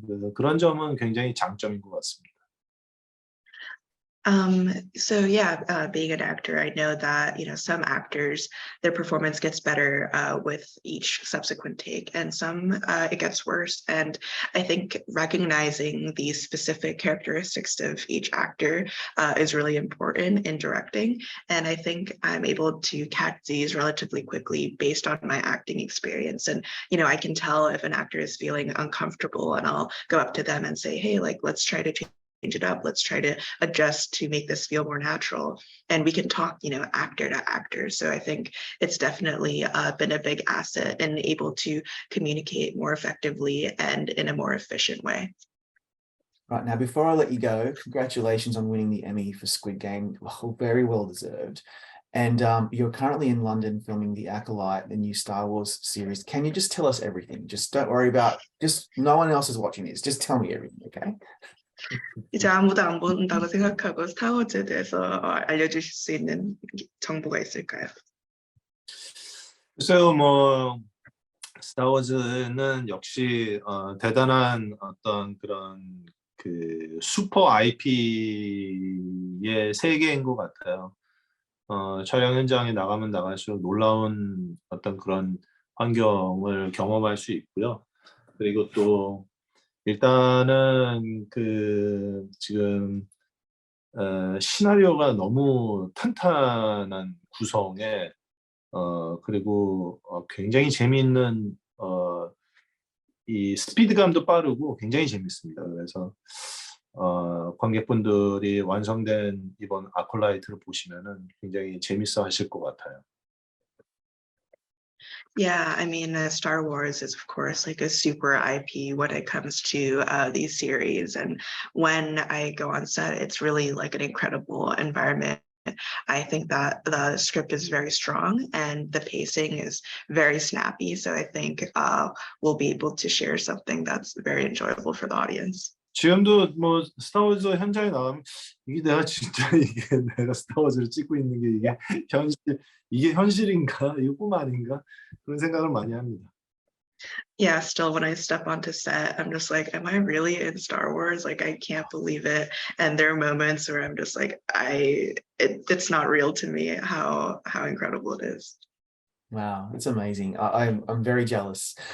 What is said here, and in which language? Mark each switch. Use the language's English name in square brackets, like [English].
[Korean] 그래서 그런 점은 굉장히 장점인 것 같습니다. [English] So yeah, being an actor, I know that, some actors, their performance gets better with each subsequent take, and some it gets worse. And I think recognizing these specific characteristics of each actor is really important in directing. And I think I'm able to catch these relatively quickly based on my acting experience. And, I can tell if an actor is feeling uncomfortable, and I'll go up to them and say, hey, like, let's try to change it up. Let's try to adjust to make this feel more natural. And we can talk, actor to actor. So I think it's definitely been a big asset and able to communicate more effectively and in a more efficient way. Right, now, before I let you go, congratulations on winning the Emmy for Squid Game. Well, very well deserved. And you're currently in London filming The Acolyte, the new Star Wars series. Can you just tell us everything? Just don't worry about, just no one else is watching this. Just tell me everything, okay? [Korean] 이제 아무도 안 본다고 생각하고 스타워즈에 대해서 알려주실 수 있는 정보가 있을까요? 글쎄요, 스타워즈는 역시 대단한 어떤 그런 그 슈퍼 IP의 세계인 것 같아요. 촬영 현장에 나가면 나갈수록 놀라운 어떤 그런 환경을 경험할 수 있고요. 그리고 또 일단은 그 지금 시나리오가 너무 탄탄한 구성에 그리고 굉장히 재미있는 이 스피드감도 빠르고 굉장히 재밌습니다. 그래서 관객분들이 완성된 이번 아콜라이트를 보시면은 굉장히 재밌어 하실 것 같아요. [English] Yeah, I mean, Star Wars is, of course, like a super IP when it comes to these series. And when I go on set, it's really like an incredible environment. I think that the script is very strong and the pacing is very snappy. So I think we'll be able to share something that's very enjoyable for the audience. [Korean] 지금도 스타워즈 현장에 나가면 이게 내가 진짜 내가 스타워즈를 찍고 있는 게 이게 현실인가? 이게 꿈 아닌가? 그런 생각을 많이 합니다. [English] Yeah, still when I step onto set, I'm just like, am I really in Star Wars? Like, I can't believe it. And there are moments where I'm just like, it's not real to me how incredible it is. Wow, it's amazing. I'm very jealous.